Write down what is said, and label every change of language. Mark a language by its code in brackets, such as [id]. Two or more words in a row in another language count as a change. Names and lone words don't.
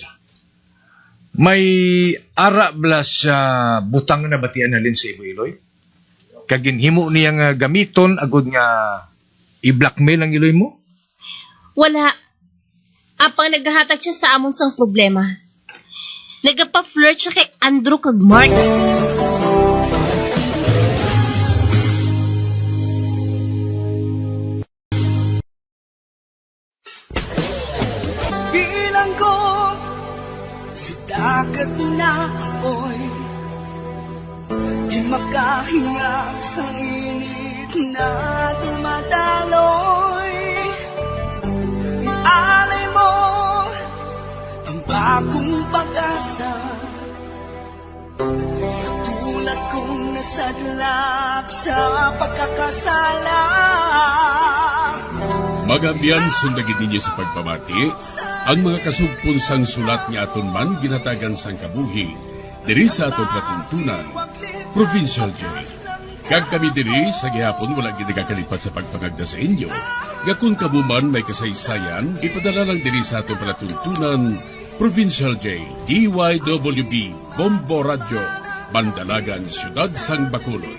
[hil] May ara bla sa butang na batian halin sa imo iloy. Kaginhimo niya nga gamiton agod nga i-blackmail ang iloy mo? Wala. Apang naghahatag siya sa amon sang problema. Nagapa-flirt siya kay Andrew kag Mark. [tl] Bilang ko sa dagat na apoy, di makahinga sa init na dumadaloy. Ialay mo ang bagong pag-asa sa tulad kong nasadlak sa pagkakasala. [hil] Magabiyan sundagin ninyo sa pagpamati, ang mga kasugpon sang sulat ni aton man ginatagan sang kabuhi, diri sa atong katuntunan, Provincial Joy. Kag kami diri sa gihapon wala gid nakakalipat sa pagpangagda sa inyo. Gakun kabuman may kasaysayan, ipadala lang diri sa atong palatuntunan, Provincial J, DYWB, Bombo Radio, Bandalagan, Siyudad Sang Bacolod.